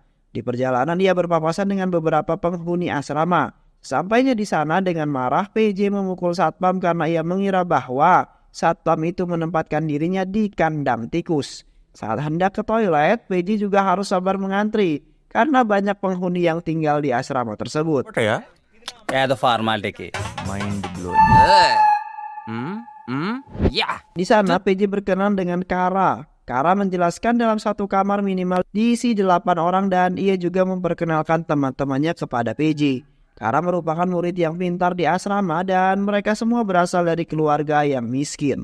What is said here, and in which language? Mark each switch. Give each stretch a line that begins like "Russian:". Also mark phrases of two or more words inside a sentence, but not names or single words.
Indonesian: Di perjalanan ia berpapasan dengan beberapa penghuni asrama. Sampainya di sana dengan marah, PJ memukul satpam karena ia mengira bahwa satpam itu menempatkan dirinya di kandang tikus. Saat hendak ke toilet, PJ juga harus sabar mengantri karena banyak penghuni yang tinggal di asrama tersebut.
Telugu: ఒకటయా ఏదో ఫార్మాలిటీకి
English: mind blowing.
Indonesian: Di sana PJ berkenan dengan Kara. Kara menjelaskan dalam satu kamar minimal diisi 8 orang dan ia juga memperkenalkan teman-temannya kepada PJ. Kara merupakan murid yang pintar di asrama dan mereka semua berasal dari keluarga yang miskin.